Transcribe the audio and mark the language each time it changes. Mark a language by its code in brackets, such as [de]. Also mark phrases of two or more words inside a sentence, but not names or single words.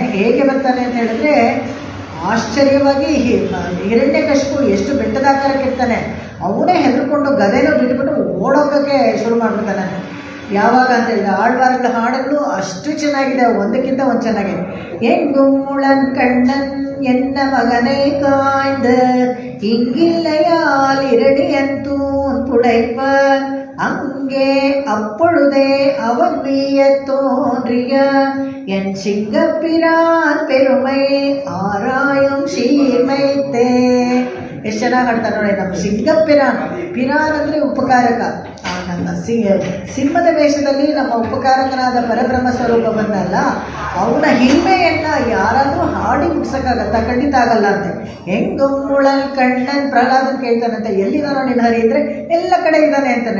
[kn] ಹೇಗೆ ಬರ್ತಾನೆ ಅಂತ ಹೇಳಿದ್ರೆ, ಆಶ್ಚರ್ಯವಾಗಿ ಹಿರಣ್ಯಕಶಿಪು ಎಷ್ಟು ಬೆಟ್ಟದಾಕಾರಕ್ಕಿರ್ತಾನೆ, ಅವನೇ ಹೆದರ್ಕೊಂಡು ಗದೆನೂ ಬಿಟ್ಬಿಟ್ಟು ಓಡೋಗೋಕ್ಕೆ ಶುರು ಮಾಡ್ಬಿಡ್ತಾನೆ. ಯಾವಾಗ ಅಂತ ಹೇಳಿದ್ರೆ ಆಳ್ವಾರ್ಗಳ ಹಾಡುಗಳು ಅಷ್ಟು ಚೆನ್ನಾಗಿದೆ, ಒಂದಕ್ಕಿಂತ ಒಂದು ಚೆನ್ನಾಗಿದೆ. [ta] எங்குமுளன் கண்ணன் என்ற மகனை காய்ந்து இங்கில்லையால் இரணியந்தூன் புடைப்ப அங்கே அப்பொழுதே அவன் வீய தோன்றிய என் சிங்கப்பிரான் பெருமை ஆராயும் சீர்மைத்தே. [kn] ಎಷ್ಟು ಚೆನ್ನಾಗಿ ಹಾಡ್ತಾರೆ ನೋಡಿ. ನಮ್ಮ ಸಿಂಗಪ್ಪಿರಾನ್, ಪಿರಾನ್ ಅಂದರೆ ಉಪಕಾರಕ. ನನ್ನ ಸಿಂಹದ ವೇಷದಲ್ಲಿ ನಮ್ಮ ಉಪಕಾರಕನಾದ ಪರಬ್ರಹ್ಮ ಸ್ವರೂಪ ಬಂದಲ್ಲ, ಅವನ ಹಿರಿಮೆಯನ್ನು ಯಾರಾದರೂ ಹಾಡಿ ಮುಗಿಸೋಕ್ಕಾಗತ್ತಾ? ಖಂಡಿತ ಆಗಲ್ಲ ಅಂತೆ. [ta] எங்குமுளன் கண்ணன் [kn] ಪ್ರಹ್ಲಾದನ್ ಕೇಳ್ತಾನಂತೆ, ಎಲ್ಲಿದಾನೋ ನಿನ್ನ ಹರಿ ಇದ್ರೆ ಎಲ್ಲ ಕಡೆ ಇದ್ದಾನೆ ಅಂತಾನೆ.